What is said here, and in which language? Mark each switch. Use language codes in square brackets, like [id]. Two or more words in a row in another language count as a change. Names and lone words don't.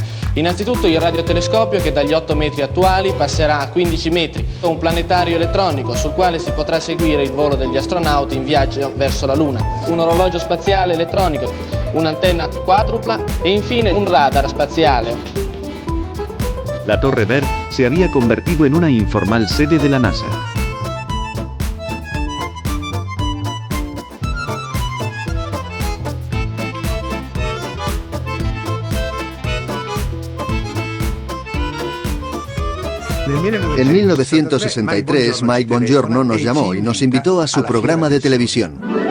[it] Innanzitutto il radiotelescopio che dagli 8 metri attuali passerà a 15 metri, un planetario elettronico sul quale si potrà seguire il volo degli astronauti in viaggio verso la Luna, un orologio spaziale elettronico, un'antenna quadrupla e infine un radar spaziale. [es] La Torre Bert se había convertido en una informal sede de la NASA. En 1963, Mike Bongiorno nos llamó y nos invitó a su programa de televisión.